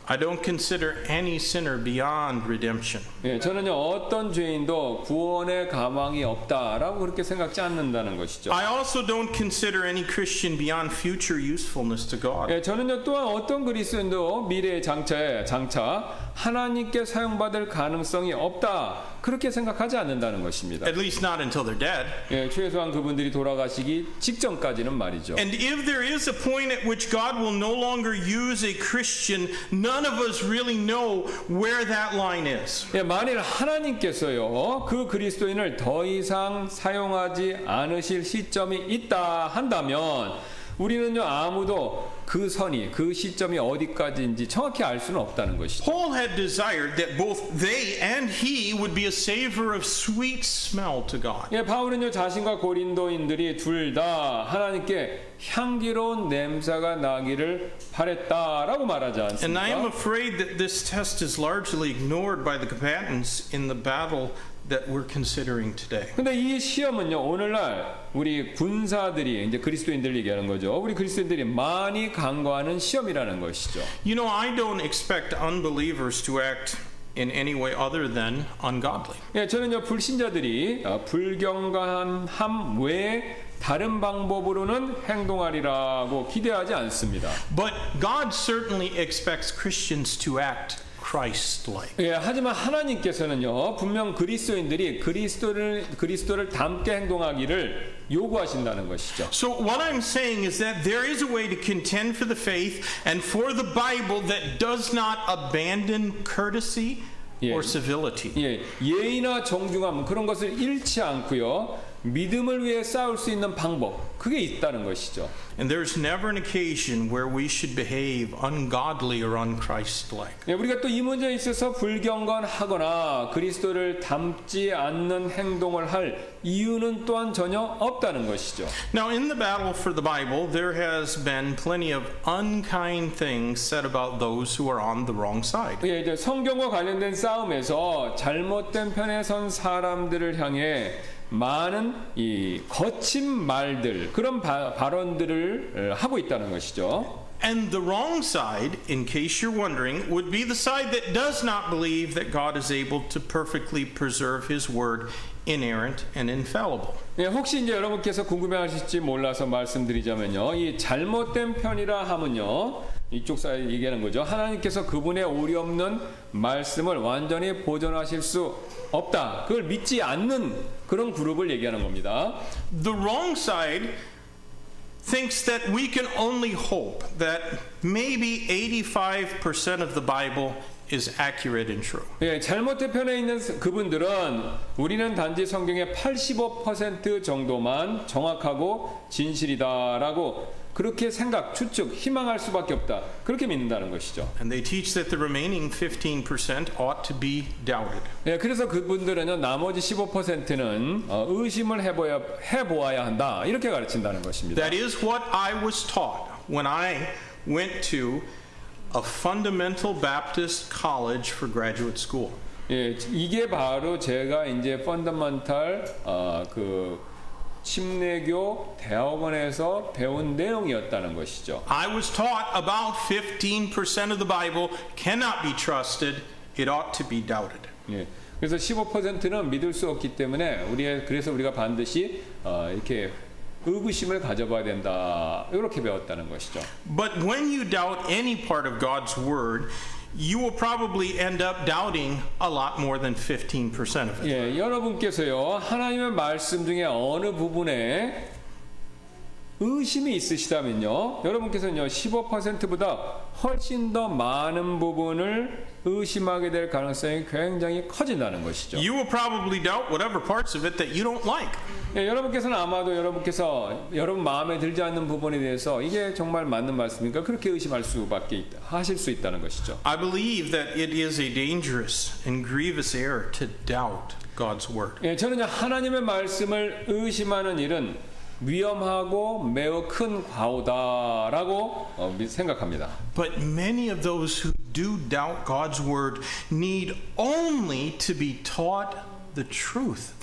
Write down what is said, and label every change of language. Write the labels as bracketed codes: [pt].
[en] I don't consider any sinner beyond redemption. [ko] 예, 저는요 어떤 죄인도 구원의 가망이 없다라고 그렇게 생각지 않는다는 것이죠. [en] I also don't consider any Christian beyond future usefulness to God. [ko] 예, 저는요 또한 어떤 그리스도인도 미래의 장차 하나님께 사용받을 가능성이 없다 그렇게 생각하지 않는다는 것입니다. [en] At least not until they're dead. [ko] 예, 최소한 그분들이 돌아가시기 직전까지는 말이죠. [en] And if there is a point at which God will no longer use a Christian, none of us really know where that line is. [ko] 예, 만일 하나님께서요 그 그리스도인을 더 이상 사용하지 않으실 시점이 있다 한다면 우리는요 아무도 그 선이 그 시점이 어디까지인지 정확히 알 수는 없다는 것이죠. [en] Paul had desired that both they and he would be a savor of sweet smell to God. [ko] 예, 바울은요 자신과 고린도인들이 둘 다 하나님께 향기로운 냄새가 나기를 바랬다라고 말하지 [en] And I am [ko] 않습니까? [en] afraid that this test is largely ignored by the combatants in the battle that we're considering today. [ko] 근데 이 시험은요 오늘날 우리 군사들이 이제 그리스도인들 얘기하는 거죠. 우리 그리스도인들이 많이 간과하는 시험이라는 것이죠. [en] You know, I don't expect unbelievers to act in any way other than ungodly. [ko] 예, 저는요 불신자들이 불경건함 외에 다른 방법으로는 행동하리라고 기대하지 않습니다. [en] But God certainly expects Christians to act Christ-like. [ko] 예, 하지만 하나님께서는요 분명 그리스도인들이 그리스도를 닮게 행동하기를 요구하신다는 것이죠. [en] So what I'm saying is that there is a way to contend for the faith and for the Bible that does not abandon courtesy or civility. [ko] 예, 예의나 정중함 그런 것을 잃지 않고요. 믿음을 위해 싸울 수 있는 방법 그게 있다는 것이죠. [en] And there's never an occasion where we should behave ungodly or unchristlike. [ko] 예, 우리가 또 이 문제에 있어서 불경건하거나 그리스도를 닮지 않는 행동을 할 이유는 또한 전혀 없다는 것이죠. [en] Now in the battle for the Bible, there has been plenty of unkind things said about those who are on the wrong side. [ko] 예, 이제 성경과 관련된 싸움에서 잘못된 편에 선 사람들을 향해 많은 이 거친 말들 그런 발언들을 하고 있다는 것이죠. [en] And the wrong side, in case you're wondering, would be the side that does not believe that God is able to perfectly preserve His word inerrant and infallible. [ko] 예, 혹시 이제 여러분께서 궁금해하실지 몰라서 말씀드리자면요, 이 잘못된 편이라 하면요, 이쪽 사이 얘기하는 거죠. 하나님께서 그분의 오리 없는 말씀을 완전히 보존하실 수 없다. 그걸 믿지 않는 그런 그룹을 얘기하는 겁니다. [en] The wrong side thinks that we can only hope that maybe 85% of the Bible is accurate and true. [ko] 예, 잘못된 편에 있는 그분들은 우리는 단지 성경의 85% 정도만 정확하고 진실이다라고 그렇게 생각, 추측, 희망할 수밖에 없다. 그렇게 믿는다는 것이죠. [en] And they teach that the remaining 15% ought to be doubted. [ko] 예, 그래서 그분들은요, 나머지 15%는 의심을 해보아야 한다. 이렇게 가르친다는 것입니다. [en] That is what I was taught when I went to a fundamental Baptist college for graduate school. [ko] 예, 이게 바로 제가 이제 펀더먼탈 그 침례교 대학원에서 배운 내용이었다는 것이죠. [en] I was taught about 15% of the Bible cannot be trusted. It ought to be doubted. [ko] 예, 그래서 15%는 믿을 수 없기 때문에 그래서 우리가 반드시 이렇게 의구심을 가져봐야 된다. 이렇게 배웠다는 것이죠. [en] But when you doubt any part of God's word, you will probably end up doubting a lot more than 15% of it. [ko] 예, 여러분께서요, 하나님의 말씀 중에 어느 부분에 의심이 있으시다면요, 여러분께서는요, 15%보다 훨씬 더 많은 부분을 의심하게 될 가능성이 굉장히 커진다는 것이죠. [en] You will probably doubt whatever parts of it that you don't like. [ko] 예, 여러분께서는 아마도 여러분 마음에 들지 않는 부분에 대해서 이게 정말 맞는 말씀입니까? 그렇게 의심할 수밖에 하실 수 있다는 것이죠. [en] I believe that it is a dangerous and grievous error to doubt God's word. [ko] 예, 저는 하나님의 말씀을 의심하는 일은 위험하고 매우 큰 과오다라고 생각합니다. [en] But many of those who do doubt God's word need only to be taught the truth.